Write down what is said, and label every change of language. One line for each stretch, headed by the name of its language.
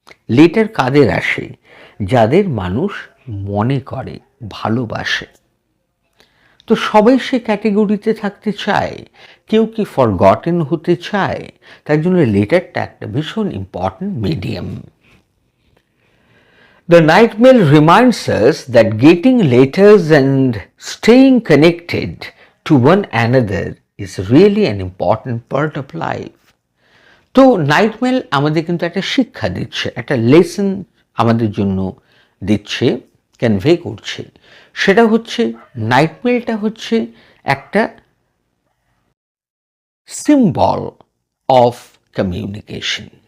Bangla: Letter কাদের আসে? যাদের মানুষ মনে করে, ভালোবাসে। তো সবাই সে ক্যাটেগরিতে থাকতে চায়। কেউ কি ফরগটেন হতে চায়? তার জন্য লেটারটা একটা ভীষণ important medium.
English: The night mail reminds us that getting letters and staying connected to one another is really an important part of life.
Bangla: তো নাইট মেল আমাদের কিন্তু একটা শিক্ষা দিচ্ছে, একটা লেসন আমাদের জন্য দিচ্ছে, কনভে করছে। সেটা হচ্ছে নাইট মেলটা হচ্ছে একটা সিম্বল অফ কমিউনিকেশন।